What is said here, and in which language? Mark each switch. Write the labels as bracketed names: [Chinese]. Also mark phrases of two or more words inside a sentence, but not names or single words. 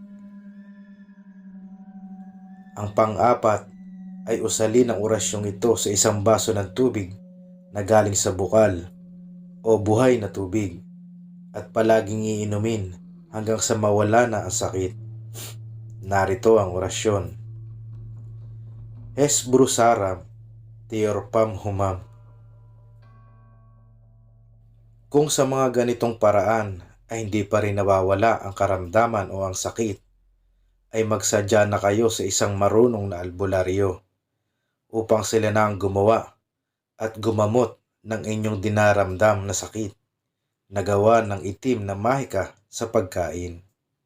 [Filipino] Ang pang-apat ay usalin ang orasyong ito sa isang baso ng tubig na galing sa bukal o buhay na tubig at palaging iinumin hanggang sa mawala na ang sakit. Narito ang orasyon. Es brusaram, teorpam humam. Kung sa mga ganitong paraan ay hindi pa rin nawawala ang karamdaman o ang sakit, ay magsadya na kayo sa isang marunong na albularyo upang sila na ang gumawa at gumamot ng inyong dinaramdam na sakit na gawa ng itim na mahika sa pagkain.